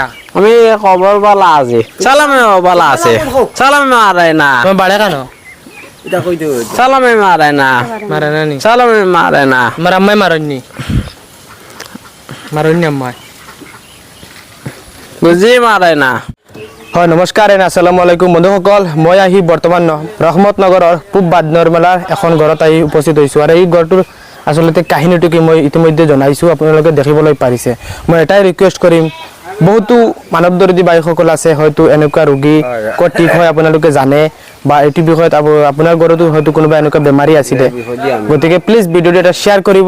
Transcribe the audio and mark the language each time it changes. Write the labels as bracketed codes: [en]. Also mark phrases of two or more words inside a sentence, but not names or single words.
[bn] আমি খবর বালা আছি সালামে বালা আছে সালামে মারাই না তোমার বাড়ে কেন? সালামে মারাই না মারে না নি? সালামে মারাই না আমার আম্মাই মারননি মারননি আম্মাই বুঝি মারাই না। [as] হয় নমস্কাৰ [ar] السلام عليكم [as] বন্ধুসকল, মই আহি বৰ্তমান ৰহমত নগৰৰ পূব বাদনৰ মেলাৰ এখন ঘৰত আহি উপস্থিত হৈছোঁ আৰু এই ঘৰটোৰ আচলতে কাহিনীটো কি মই ইতিমধ্যে জনাইছোঁ, আপোনালোকে দেখিবলৈ পাৰিছে। মই এটাই ৰিকুৱেষ্ট কৰিম, বহুতো মানৱদৰ্দী বাইসকল আছে, হয়তো এনেকুৱা ৰোগী ক'ত ঠিক হয় আপোনালোকে জানে, বা এইটো বিষয়ত আপোনাৰ ঘৰতো হয়তো কোনোবা এনেকুৱা বেমাৰী আছিলে, গতিকে প্লিজ ভিডিঅ'টো এটা শ্বেয়াৰ কৰিব।